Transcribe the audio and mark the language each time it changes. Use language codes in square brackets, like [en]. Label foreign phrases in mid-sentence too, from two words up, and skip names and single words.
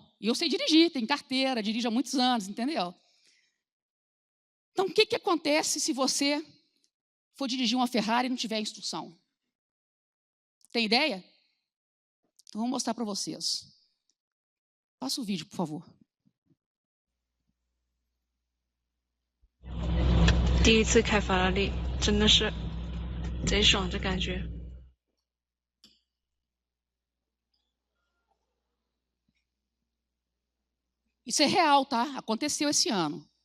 [pt] E eu sei dirigir, tenho carteira, dirijo há muitos anos, entendeu? Então, o que acontece se você for dirigir uma Ferrari e não tiver instrução? Tem ideia? Então, vou mostrar para vocês. Passa o vídeo, por favor. [zh] 第一次开法拉利，真的是贼爽的感觉。 [pt] Isso é real, tá? Aconteceu esse ano.